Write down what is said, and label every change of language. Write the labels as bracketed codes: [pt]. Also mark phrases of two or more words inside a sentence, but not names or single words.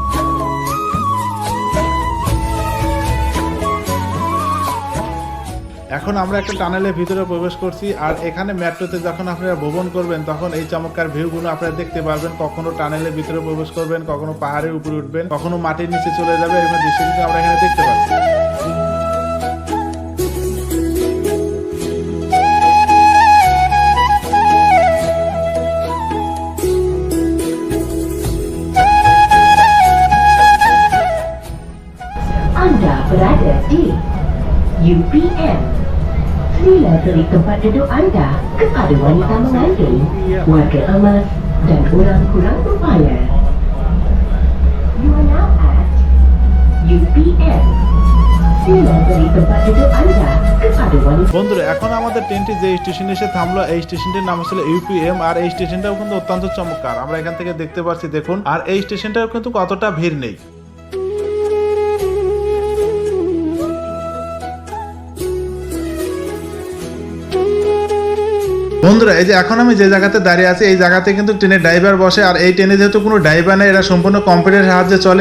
[bn] এখন আমরা একটা টানেলের ভিতরে প্রবেশ করছি, আর এখানে মেট্রোতে যখন আপনারা ভ্রমণ করবেন তখন এই চমৎকার ভিউগুলো আপনারা দেখতে পারবেন। কখনো টানেলের ভিতরে প্রবেশ করবেন, কখনো পাহাড়ের উপরে উঠবেন, কখনো মাটির নিচে চলে যাবে, এরকম দৃশ্য কিন্তু আমরা এখানে দেখতে পাচ্ছি। [ms] Anda berada di UPM. Sila beri tempat duduk anda kepada wanita mengandung, warga emas dan orang kurang upaya. [en] You are now at UPM. [ms] Sila beri tempat duduk anda kepada wanita. [bn] বন্ধুরা, এখন আমাদের ট্রেনটি যে স্টেশনে এসে থামলো এই স্টেশনটির নাম হচ্ছে ইউপিএম, আর এই স্টেশনটাও কিন্তু অত্যন্ত চমৎকার আমরা এখান থেকে দেখতে পাচ্ছি দেখুন। আর এই স্টেশনটাও কিন্তু কতটা ভিড় নেই। বন্ধুরা, এই যে এখন আমি যে জায়গাতে দাঁড়িয়ে আছি এই জায়গাতে কিন্তু ট্রেনের ড্রাইভার বসে, আর এই ট্রেনে যেহেতু কোনো ড্রাইভার নেই, এরা সম্পূর্ণ কম্পিউটারের সাহায্যে চলে।